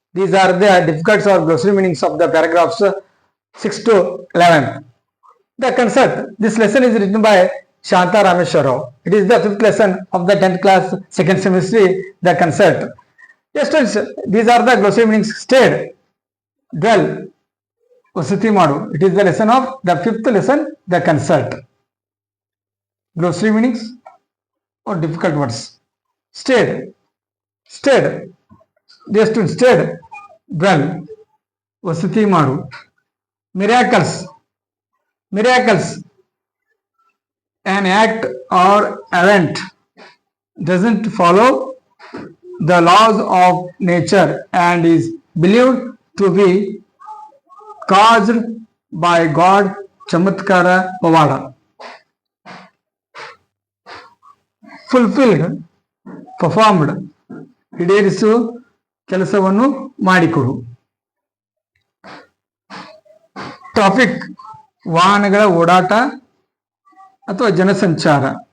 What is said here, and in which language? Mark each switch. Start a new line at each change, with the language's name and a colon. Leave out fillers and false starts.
English: These are the difficult or glossary meanings of the paragraphs 6 to 11. The concept, this lesson is written by Shanta Rameshwar Rao. It is the 5th lesson of the 10th class, 2nd semester, the concept. Yes, students, these are the glossary meanings. Stayed, dwell,
Kannada: ವಸತಿ ಮಾಡು.
English: It is the lesson of the 5th lesson, the concept. Glossary meanings or difficult words. Stayed, stayed, dear students, stayed, dwell,
Kannada: ವಸತಿ ಮಾಡು.
English: Miracles, miracles, an act or event doesn't follow the laws of nature and is believed to be caused by God.
Kannada: ಚಮತ್ಕಾರ ಪವಾಡ.
English: fulfilled, performed,
Kannada: ಈಡೇರಿಸು, ಕೆಲಸವನ್ನು ಮಾಡಿಕೊಡು. Traffic, ವಾಹನಗಳ ಓಡಾಟ ಅಥವಾ ಜನಸಂಚಾರ.